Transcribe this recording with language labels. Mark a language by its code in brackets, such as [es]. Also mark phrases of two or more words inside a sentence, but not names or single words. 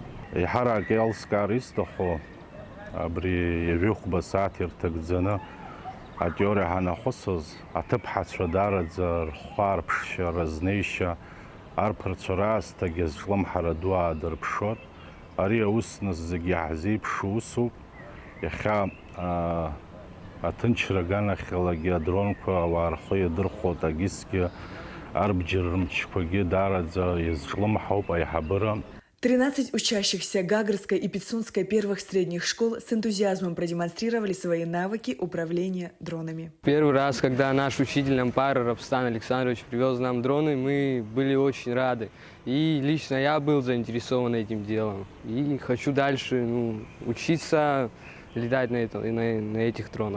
[ab] Еиҳарак еилыскаар исҭаху абри иажәеихәба асааҭ ирҭагӡаны атеориа ҳанахәыцыз аҭыԥҳацәа даараӡа рхәаа рԥшшьа, разнеишьа арԥарцәа раасҭагьы азҿлымҳара ду аадырԥшот. Ари аус нас зегьы иаҳзеиԥшу усуп. Иахьа аҭынчра аганахьалагьы адронқәа ауаа рхы иадырхәот, агьысгьы арбџьар рымчқәагьы даараӡа иазҿлымҳауп аиҳабыра. [ru] 13 учащихся Гагарской и Пицунской первых средних школ с энтузиазмом продемонстрировали свои навыки управления дронами. Первый раз, когда наш учитель нам пара Рапстан Александрович привез нам дроны, мы были очень рады. И лично я был заинтересован этим делом. И хочу дальше учиться летать на этих дронах.